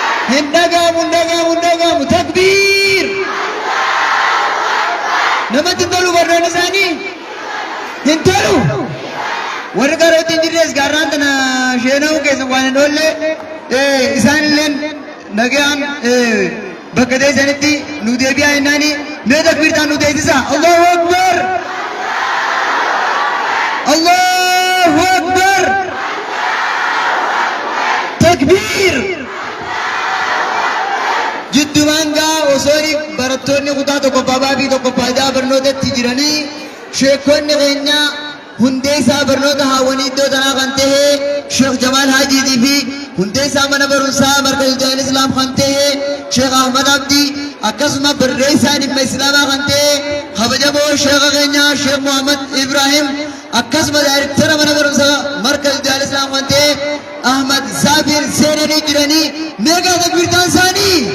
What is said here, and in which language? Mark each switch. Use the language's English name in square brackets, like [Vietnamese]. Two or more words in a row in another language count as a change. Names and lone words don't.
[Oromo] Hindagamu takbir. Namatti tolu barnoonni isaanii hin tolu. Warri garootti hin jirres gaarraan tana sheena'uu keessa waan hin oolle isaan illeen nagaan bakka teessanitti nu deebi'aa jennaani mee takbiirtaan nu teessisa. [Arabic] الله أكبر. الله أكبر. [Oromo] Takbir. Jiddumaan gaa osoo barattoonni kutaa tokkoffaa baabii tokkoffaa idaa barnootatti jiranii sheekonni keenya hundee isaa barnoota haawwanii iddoo tanaa kan ta'e Sheekh Jamaal Haajiitii fi hundee isaa mana barumsaa Markaz Jaahil Islaam kan ta'e Sheekh Ahmad Abdii akkasuma barreessaa dhimma Islaamaa kan ta'e kabajamoo sheekha keenya Sheekh Muhammad Ibrahim akkasuma daayirektara mana barumsaa Markaz Jaahil Islaam kan ta'e Ahmad Zaafir seenanii jiranii meeqa takbiirtaan isaanii.